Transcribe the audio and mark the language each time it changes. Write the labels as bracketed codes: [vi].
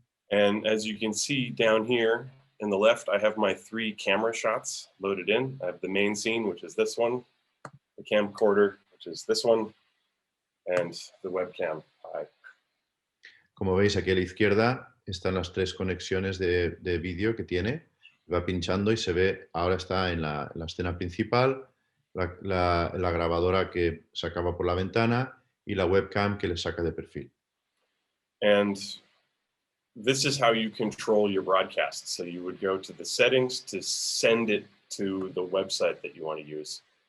[en] And as you can see down here in the left, I have my 3 camera shots loaded in. I have the main scene, which is this one, the camcorder, which is this one, and the webcam. [es] Como veis aquí a la izquierda están las 3 conexiones de vídeo que tiene. Va pinchando y se ve, ahora está en la escena principal, la grabadora que sacaba por la ventana y la webcam que le saca de perfil. [en] And this is how you control your broadcast. So you would go to the settings to send it to the website that you want to use.